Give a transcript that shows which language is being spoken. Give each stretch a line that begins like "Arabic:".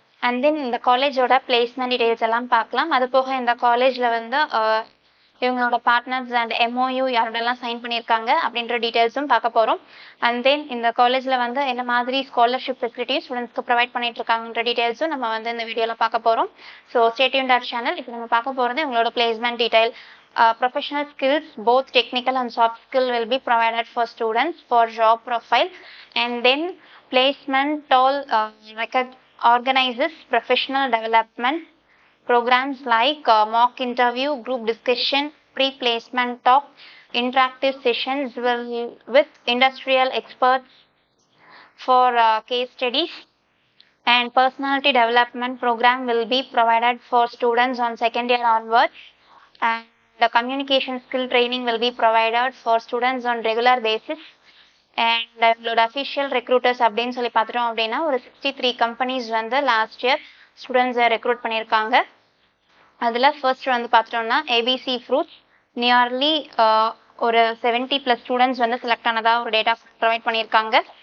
Tamil: And then இந்த காலேஜோட placement details எல்லாம் பார்க்கலாம். அது போக இந்த காலேஜில் வந்து இவங்களோட பார்ட்னர்ஸ் அண்ட் MOU யாரோடலாம் சைன் பண்ணியிருக்காங்க அப்படின்ற டீட்டெயில்ஸும் பார்க்க போகிறோம். அண்ட் தென் இந்த காலேஜில் வந்து என்ன மாதிரி ஸ்காலர்ஷிப் ஃபெசிலிட்டிஸ் ஸ்டூடெண்ட்ஸ்க்கு ப்ரொவைட் பண்ணிட்டு இருக்காங்கன்ற டீட்டெயில்ஸும் நம்ம வந்து இந்த வீடியோவில் பார்க்க போகிறோம்.
English: So stay tuned our channel.
Tamil: இப்போ நம்ம பார்க்க போகிறது இவங்களோட
English: Placement detail. Professional skills, both technical and soft skill, will be provided for students for job profile. And then placement all organizes professional development programs like mock interview, group discussion, pre-placement talk, interactive sessions with industrial experts for case studies, and personality development program will be provided for students on second year onwards. And the communication skill training will be provided for students on regular basis.
Tamil: And எங்களோட official recruiters அப்படின்னு சொல்லி பார்த்துட்டோம் அப்படின்னா ஒரு 63 companies வந்து last year ஸ்டூடெண்ட்ஸை recruit பண்ணியிருக்காங்க. அதில் ஃபர்ஸ்ட் வந்து பார்த்துட்டோம்னா ABC ஃப்ரூட்ஸ் நியர்லி ஒரு 70+ ஸ்டூடெண்ட்ஸ் வந்து செலக்ட் ஆனதாக ஒரு டேட்டா ப்ரொவைட் பண்ணியிருக்காங்க.